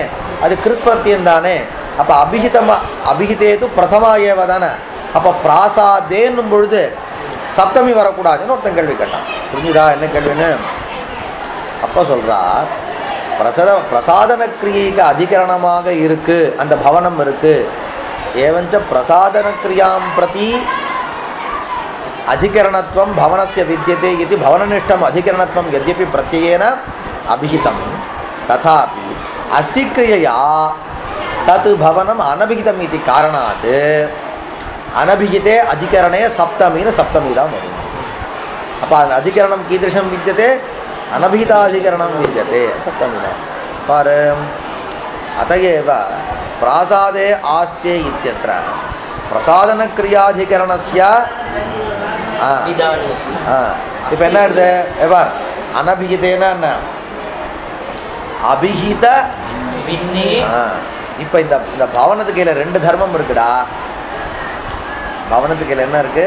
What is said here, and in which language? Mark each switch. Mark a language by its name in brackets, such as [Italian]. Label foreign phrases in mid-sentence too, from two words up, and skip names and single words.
[Tamil] அது [Sanskrit] कृत् प्रत्ययम् [Tamil] தானே அப்போ [Sanskrit] अभिहिते तु प्रथमा एव [Tamil] தானே அப்போ பிராசாதேன்னும் பொழுது சப்தமி வரக்கூடாதுன்னு ஒருத்தன் கேள்வி கேட்டான் புரிஞ்சுதா என்ன கேள்வின்னு அப்போ சொல்கிறார் பிரசாதன கிரியைக்கு அதிகரணமாக இருக்குது அந்த பவனம் இருக்குது [Sanskrit] एवञ्च प्रासादन क्रियाम् प्रति अधिकरणत्वं भवनस्य विद्यते इति भवननिष्ठम् अधिकरणत्वं यद्यपि प्रत्ययेन अभिहितं तथापि अस्ति क्रियया तत् भवनम् अनभिहितम् इति कारणात् अनभिहिते अधिकरणे सप्तमीन सप्तमीदा वदति अप अधिकरणं कीदृशं विद्यते अनभिहिताधिकरणं विद्यते सप्तमीदा पर अत एव प्रासादे आस्ते इत्यत्र प्रसादनक्रियाधिकरणस्य [Tamil] இப்போ என்ன இருக்குது எவர் அனபிஹிதேனா என்ன அபிஹித இப்போ இந்த பவனத்துக்கு கீழே ரெண்டு தர்மம் இருக்குடா பவனத்துக்கு கீழே என்ன இருக்குது?